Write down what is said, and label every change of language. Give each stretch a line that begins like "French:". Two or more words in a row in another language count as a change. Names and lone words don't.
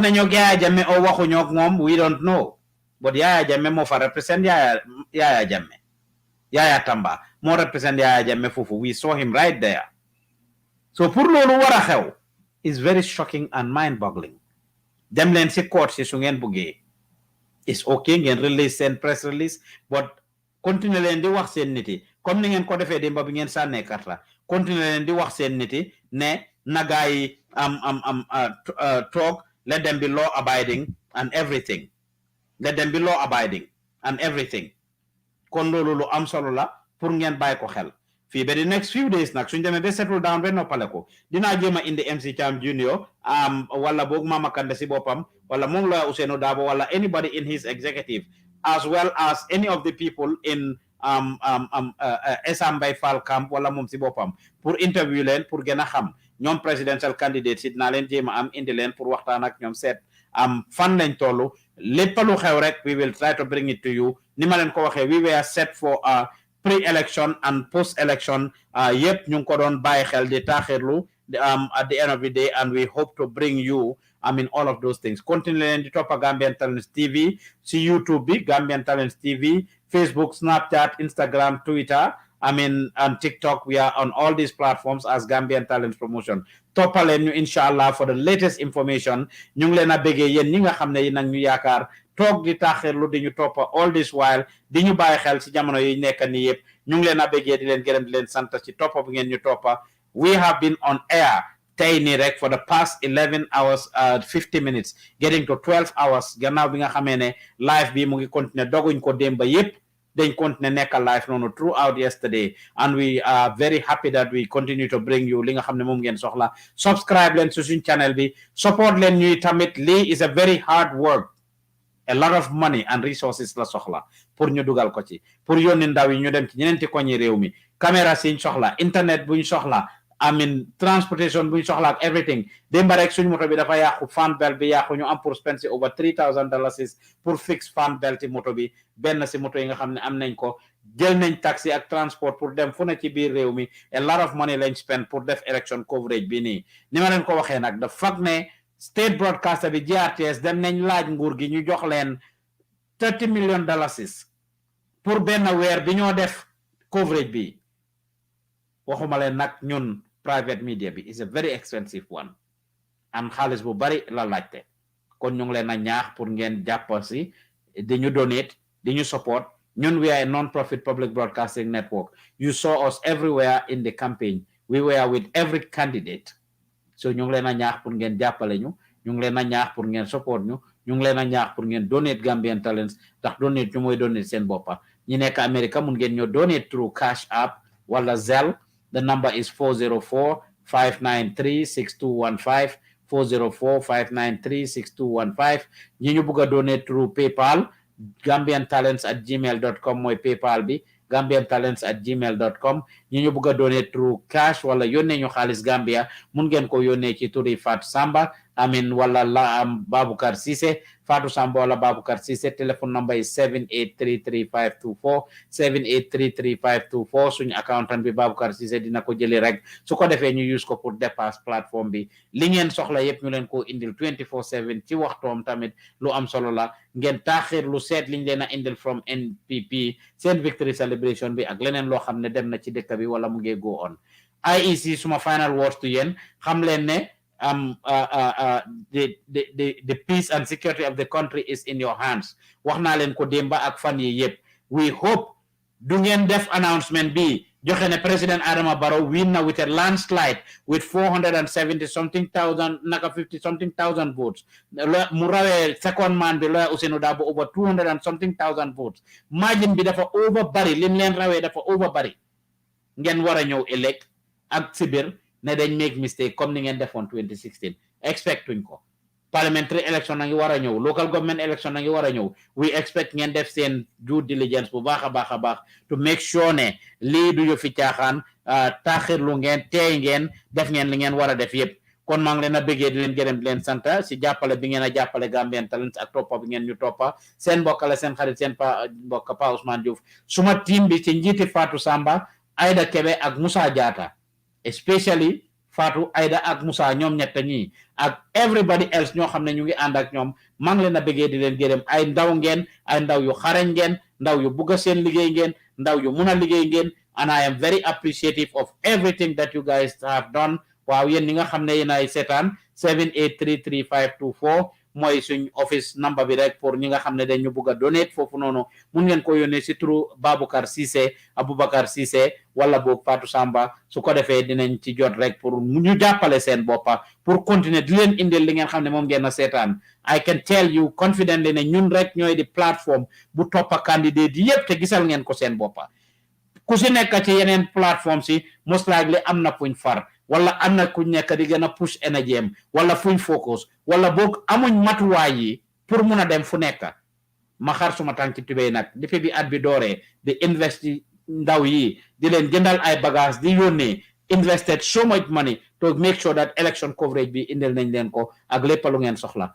Wolof: ne ñoo Yaya Jammeh o waxu ñoo moom
English: we don't know but
Wolof: Yaya Jammeh moo fa represent Yaya Jammeh Yaya Tamba moo represent Yaya Jammeh foofu
English: we saw him right there
Wolof: so pour loolu war a xew
English: is very shocking and mind boggling
Wolof: dem leen si court si su ngeen buggee
English: it's okay
Wolof: ngeen release seen
English: press release
Wolof: but continue leen di wax seen nit yi comme ni ngeen ko defee démb bi ngeen sànnee karta continue leen di wax seen nit yi ne nagaay
English: talk let them be law abiding and everything
Wolof: kon loolu lu am solo la pour ngeen bàyyi ko xel fii ba
English: the next few days
Wolof: nag suñ demee ba
English: settle down
Wolof: ba noppale ko dinaa jéem a indi MC Cham Junior wala boog Mama Kandeh si boppam wala moom Lawyer Ousainou Darboe wala
English: anybody in his executive as well as any of the people in Essa Mbye Fall camp
Wolof: wala moom si boppam pour interview leen pour gën a xam ñoom
English: presidential candidates
Wolof: it naa leen jéem a am indi leen pour waxtaan ak ñoom seet fan lañ tollu lépp lu xew rek
English: we will try to bring it to you
Wolof: ni ma leen ko waxee
English: we were set for pre-election and post-election yep
Wolof: ñu ngi ko doon bàyyi xel di taaxirlu
English: at the end of the day and we hope to bring you all of those things
Wolof: continue leen di toppa Gambian Talents TV si YouTube bi Gambian Talents TV Facebook Snapchat Instagram Twitter
English: and TikTok we are on all these platforms as Gambian Talents Promotion
Wolof: toppaleen ñu inshallah
English: for the latest information
Wolof: ñu ngi leen a bëggee yéen ñi nga xam ne yi nag ñu yaakaar toog di taxirlu di ñu toppa
English: all this while
Wolof: di ñu bàyyi xel ci jamono yi nekk nii yëpp ñu ngi leen a bëggee di leen gërëm di leen sant ci toppa bu ngeen ñu toppa.
English: We have been on air
Wolof: tey nii rek
English: for the past 11 hours 50 minutes getting to 12 hours
Wolof: gannaaw bi nga xamee ne live bi mu ngi continuer doguñ ko démba yëpp dañ continuer nekk live noonu
English: throughout yesterday and we are very happy that we continue to bring you
Wolof: li nga xam ne moom ngeen soxla. Subscribe leen su suñ channel bi support leen ñuy tamit lii
English: is a very hard work. A lot of money and resources
Wolof: la soxla pour ñu dugal ko ci pour yónni ndaw yi ñu dem ci ñeneenti koñi réew mi caméra siñ soxla internet buñ soxla
English: I mean transportation
Wolof: buñ soxla ak everything démba rek suñu moto bi dafa yàqu
English: fan belt
Wolof: bi yàqu ñu am pour spend si over $3,000 pour
English: fix fan belt
Wolof: yi moto bi benn si moto yi nga xam ne am nañ ko jël nañ taxi ak transport pour dem fu ne ci biir réew mi
English: a lot of money
Wolof: lañ spend pour def
English: election coverage
Wolof: bi nii ni ma leen ko waxee nag
English: the fact
Wolof: ne
English: state broadcaster
Wolof: bi GRTS dem nañ laaj nguur gi ñu jox leen $30 million pour benn weer bi ñoo def coverage bi waxuma leen nag ñun
English: private media
Wolof: bi
English: is a very expensive one and
Wolof: xaalis bu bari la laajte kon ñu ngi leen a ñaax pour ngeen jàpp si di ñu donate di ñu support ñun
English: we are a non-profit public broadcasting network. You saw us everywhere in the campaign. We were with every candidate.
Wolof: So ñu ngi leen a ñaax pour ngeen jàppale ñu ngi leen a ñaax pour ngeen support ñu ngi leen a ñaax pour ngeen donate Gambian Talents ndax donate ñu mooy donate seen boppa ñi nekk America mun ngeen ñoo
English: donate through Cash App
Wolof: wala Zelle.
English: The number is
Wolof: 404-593-6215 404-593-6215 ñi ñu bugg a
English: donate through PayPal
Wolof: gambiantalents@gmail.com mooy PayPal bi gambiantalents@gmail.com ñi ñu bugg a
English: donate through cash
Wolof: wala yónnee ñu xaalis Gambia mun ngeen ko yónnee ci turi Fatou Samba amin wala la Baboucar Cissé Fatou Samba wala Baboucar Cissé téléphone
English: number is
Wolof: 7833524 7833524 suñu accountant bi Baboucar Cissé dina ko jëli rek su ko defee ñu use ko pour dépasse plateforme bi li ngeen soxla yépp ñu leen ko indil 24/7 ci waxtoom tamit lu am solo la ngeen taaxir lu seet liñ leen a indil from NPP seen
English: victory celebration
Wolof: bi ak leneen loo xam ne dem na ci dëkk bi wala mu ngi
English: go on
Wolof: IEC suma
English: final words to
Wolof: yéen xam leen ne
English: the peace and security of the country is in your hands
Wolof: wax naa leen ko démba ak fan yi yépp
English: we hope
Wolof: du ngeen def announcement bi joxe ne President Adama Barrow win na
English: with a landslide with
Wolof: 470-something-thousand naka 50-something-thousand votes mu rawee
English: second man
Wolof: bi Lawyer Ousainou Darboe over 200-something-thousand
English: votes margin
Wolof: bi dafa over bari lim leen rawee dafa over bari ngeen war a ñëw elect ak sibir ne dañ
English: make mistake
Wolof: comme ni ngeen defoon 2016 expectuñ ko
English: parliamentary election
Wolof: na ngi war a ñëw
English: local government election
Wolof: na ngi war a ñëw
English: we expect
Wolof: ngeen def seen
English: due diligence
Wolof: bu baax a baax
English: to make sure
Wolof: ne lii du yu fi caaxaan taaxirlu ngeen teey ngeen def ngeen li ngeen war a def yépp kon maa ngi leen a bëggee di leen gërëm di leen sant si jàppale bi ngeen a jàppale Gambian Talents ak toppa bi ngeen ñu toppa seen mbokk la seen xarit seen mbokk Pa Ousmane Diouf suma team bi ci njiiti Fatou Samba Aida Kebe ak Moussa Diatta especially Fatou Aida ak Moussa ñoom ñett ñi ak
English: everybody else
Wolof: ñoo xam ne ñu ngi ànd ak ñoom maa ngi leen a bëggee di leen gërëm ay ndaw ngeen ay ndaw yu xarañ ngeen ndaw yu bugg a seen liggéey ngeen ndaw yu mun a liggéey ngeen
English: and I am very appreciative of everything that you guys have done
Wolof: waaw yéen ñi nga xam ne yéen ay seetaan 7833524 mooy suñ
English: office number
Wolof: bi rek pour ñi nga xam ne dañu bugg a donate foofu noonu mun ngeen ko yónnee si turu Baboucar Cissé Aboubacar Cissé wala boog Fatou Samba su ko defee dinañ ci jot rek pour ñu jàppale seen boppa pour continuer di leen indil li ngeen xam ne moom ngeen a seetaan
English: I can tell you confidently
Wolof: ne ñun rek ñooy di plateforme bu toppa candidate yépp te gisal ngeen ko seen boppa ku si nekk ci yeneen plateforme si
English: most likely
Wolof: am na fuñ far wala am na ku nekk di gën a
English: push energy
Wolof: am wala fuñ focus wala boog amuñ matuwaay yi pour mun a dem fu nekk ma xar suma tànki tubéy nag depuis bi at bi dooree di invest ndaw yi di leen jëndal ay bagage di yónnee
English: invested so much money to make sure that election coverage
Wolof: bi indil nañ leen ko ak lépp lu ngeen soxla